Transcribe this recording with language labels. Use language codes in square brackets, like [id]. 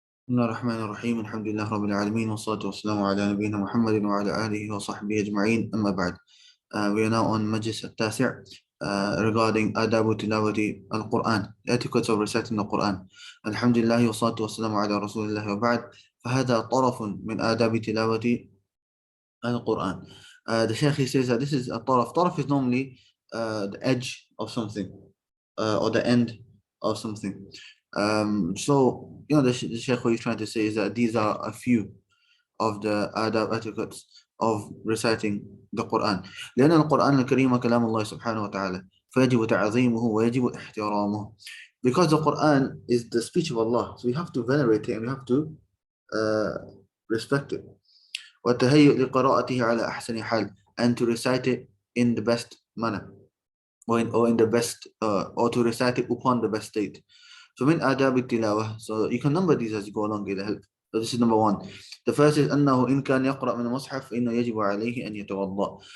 [ar] بسم الله الرحمن الرحيم الحمد لله رب العالمين والصلاة والسلام على نبينا محمد وعلى آله وصحبه أجمعين أما بعد. [en] We are now on [ar] مجلس التاسع [en] regarding [ar] آداب تلاوة القرآن, [en] etiquette of reciting the Quran. [ar] الحمد لله والصلاة والسلام على رسول الله وبعد. فهذا طرف من آداب تلاوة القرآن. [en] The Shaykh, he says that this is a طرف. طرف is normally the edge of something or the end of something. So, the Shaykh, what he's trying to say is that these are a few of the adab etiquettes of reciting the Quran. [ar] لأن القرآن الكريم كلام الله سبحانه وتعالى فيجب تعظيمه ويجب احترامه. [en] Because the Quran is the speech of Allah, so we have to venerate it and we have to respect it. [ar] والتهيؤ لقراءته على أحسن حال, [en] and to recite it in the best manner, or in the best, or to recite it upon the best state. [ar] فمن آداب التلاوة, [en] so you can number these as you go along, it'll help. So this is number one. The first is [ar] أنه إن كان يقرأ من المصحف فإنه يجب عليه أن يتوضأ.